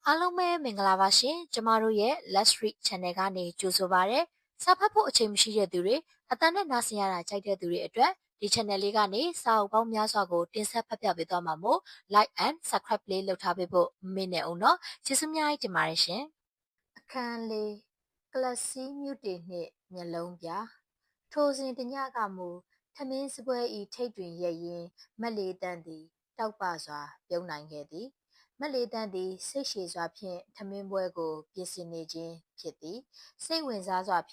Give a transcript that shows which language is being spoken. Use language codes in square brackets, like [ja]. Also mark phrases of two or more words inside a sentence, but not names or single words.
[my] အားလုံးပဲမင်္ဂလာပါရှင်ကျမတို့ရဲ့ Let's Read Channel ကနေကြိုဆိုပါရစေစာဖတ်ဖို့အချိန်မရှိတဲ့သူတွေအတန်းနဲ့နားဆင်ရတာကြိုက်တဲ့သူတွေအတွက်ဒီ channel လေးကနေစာအုပ်ပေါင်းများစွာကိုတင်ဆက်ဖတ်ပြပေးသွားမှာမို့ [en] like and subscribe [my] လေးလုပ်ထားပေးဖို့မမေ့နဲ့အောင်နော်ကျေးဇူးများကြီးတင်ပါတယ်ရှင်အခန်းလေးကလစီမြူတေနှင့်မျ က်လုံးပြထိုစဉ်တညကမူထမင်းစပွဲဤထိတ်တွင်ရက်ရင်မက်လေးတန်းသည်တောက်ပစွာပြုံးနိုင်ခဲ့သည်မက်လေးတန်းသည်စိတ်ရှည်စွာဖြင့်ထမင်းပွဲကိုပြင်ဆင်နေခြင်းဖြစ်သည်စိတ်ဝင်စားစွာဖြ